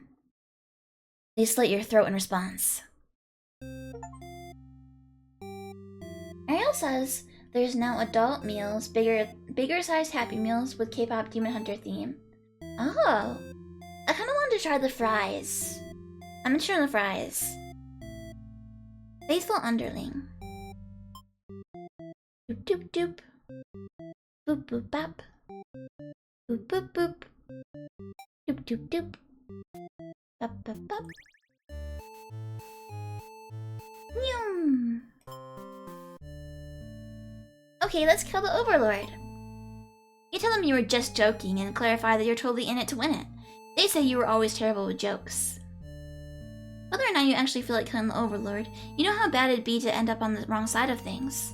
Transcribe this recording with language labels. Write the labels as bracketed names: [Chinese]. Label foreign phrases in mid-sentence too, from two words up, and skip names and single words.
[English] They slit your throat in response. Ariel says there's now adult meals, bigger sized Happy Meals with K-pop Demon Hunter theme. Oh, I kind of wanted to try the fries. I'm interested in the fries. Faithful underling. Doop doop doop. Boop boop bop. Boop boop boop. Doop doop doop. Bop bop bop. Nyum. Okay, let's kill the Overlord. You tell them you were just joking and clarify that you're totally in it to win it. They say you were always terrible with jokes. Whether or not you actually feel like killing the Overlord, you know how bad it'd be to end up on the wrong side of things.